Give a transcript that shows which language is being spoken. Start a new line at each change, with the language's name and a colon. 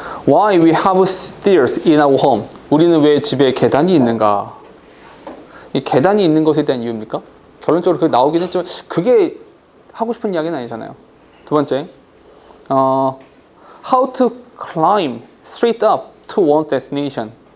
English: Why we have stairs in our home?
Korean: 우리는 왜 집에 계단이 있는가? 이 계단이 있는 것에 대한 이유입니까? 결론적으로 그게 나오긴 했지만 그게 하고 싶은 이야기는 아니잖아요. 두 번째.
English: How to climb straight up to one's destination.